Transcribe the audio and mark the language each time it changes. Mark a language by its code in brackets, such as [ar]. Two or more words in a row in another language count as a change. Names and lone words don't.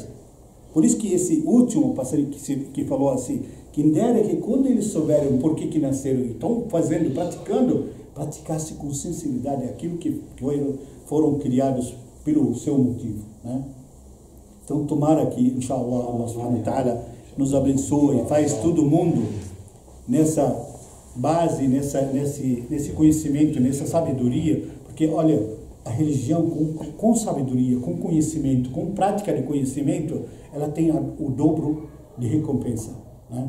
[pt] Por isso que esse último passarinho que falou assim, quem dera que quando eles souberem por que nasceram e estão fazendo, praticasse com sinceridade aquilo que foram criados pelo seu motivo, né? Então, tomara que, [ar] إن شاء الله، الله سبحانه وتعالى [pt] nos abençoe e faz todo mundo nessa base, nesse conhecimento, nessa sabedoria, porque olha, a religião com sabedoria, com conhecimento, com prática de conhecimento, ela tem o dobro de recompensa, né?